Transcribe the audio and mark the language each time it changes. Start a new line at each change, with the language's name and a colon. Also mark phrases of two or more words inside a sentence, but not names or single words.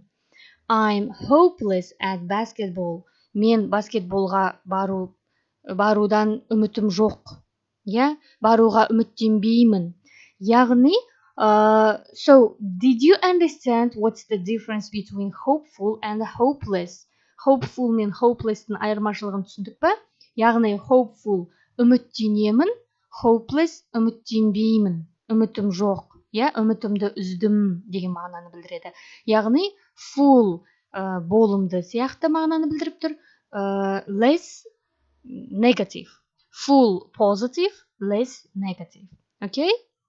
English: I'm hopeless at basketball.
Kazakh: Мен баскетболға барудан үмітім жоқ. Yeah? Баруға үміттенбеймін. Яғни,
English: so did you understand what's the difference between hopeful and hopeless?
Kazakh: Hopeful мен hopeless-тің айырмашылығын түсіндік пе? Яғни hopeful үміттенемін, hopeless үміттенбеймін, үмітім жоқ, иә, үмітімді үздім деген мағынаны білдіреді. Яғни full болымды сияқты мағынаны білдіріп тұр,
English: less negative. Full positive, less negative. Okay?